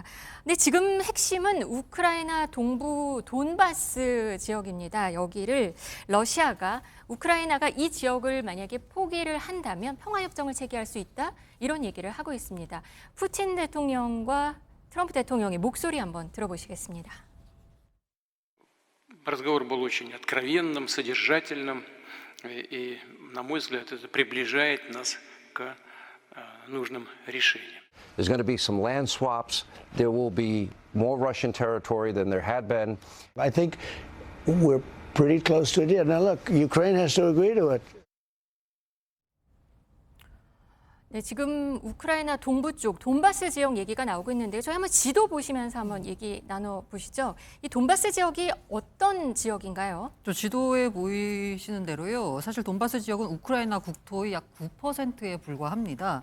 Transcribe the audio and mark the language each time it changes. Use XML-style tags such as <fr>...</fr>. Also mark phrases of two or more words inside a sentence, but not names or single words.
<ko>근데 지금 핵심은 우크라이나 동부 돈바스 지역입니다. 여기를 러시아가 우크라이나가 이 지역을 만약에 포기를 한다면 평화협정을 체결할 수 있다. 이런 얘기를 하고 있습니다. 푸틴 대통령과 트럼프 대통령의 목소리 한번 들어보시겠습니다.</ko> <ru>Разговор был очень откровенным, содержательным, и, на мой взгляд, это приближает нас к нужным решениям.</ru> <en>There's going to be some land swaps. There will be more Russian territory than there had been. I think we're pretty close to a deal. Now, look, Ukraine has to agree to it.</en> <ko>네, 지금 우크라이나 동부 쪽 돈바스 지역 얘기가 나오고 있는데 저희 한번 지도 보시면서 한번 얘기 나눠보시죠. 이 돈바스 지역이 어떤 지역인가요? 저 지도에 보이시는 대로요. 사실 돈바스 지역은 우크라이나 국토의 약 9%에 불과합니다.</ko>